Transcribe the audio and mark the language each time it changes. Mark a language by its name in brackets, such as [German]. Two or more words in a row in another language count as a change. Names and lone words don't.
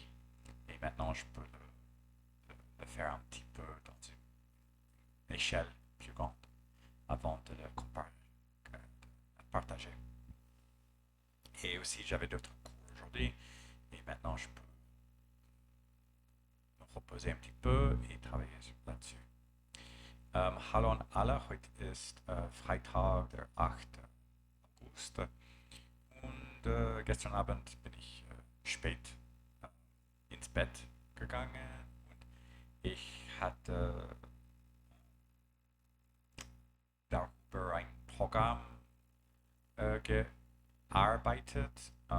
[French] Et maintenant, je peux le faire un petit peu dans une échelle plus grande avant de le partager. Et aussi, j'avais d'autres cours aujourd'hui, et maintenant, je peux me reposer un petit peu et travailler là-dessus. [German] Hallo an alle, heute ist Freitag, der 8. August. Und gestern Abend bin ich spät ins Bett gegangen, und ich hatte darüber ein Programm gearbeitet.